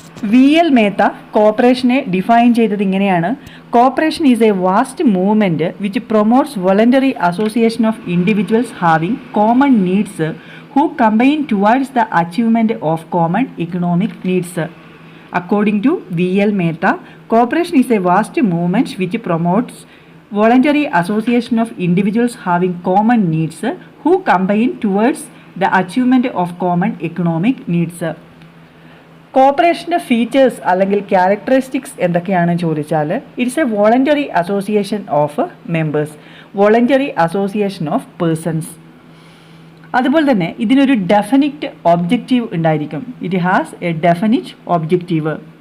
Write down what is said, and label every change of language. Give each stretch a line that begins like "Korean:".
English: VL Mehta കോർപ്പറേഷനെ define
Malayalam: ചെയ്തത് ഇങ്ങനെയാണ്:
English: Corporation is a vast movement which promotes voluntary association of individuals having common needs who combine towards the achievement of common economic needs. According to VL Mehta, cooperation is a vast movement which promotes voluntary association of individuals having common needs who combine towards the achievement of common economic needs. കോർപ്പറേഷൻ്റെ features അല്ലെങ്കിൽ characteristics
Malayalam: എന്തൊക്കെയാണെന്ന് ചോദിച്ചാൽ,
English: It's a voluntary association of members, voluntary association of persons.
Malayalam: അതുപോലെ തന്നെ ഇതിനൊരു definite objective ഉണ്ടായിരിക്കും.
English: It has a definite objective.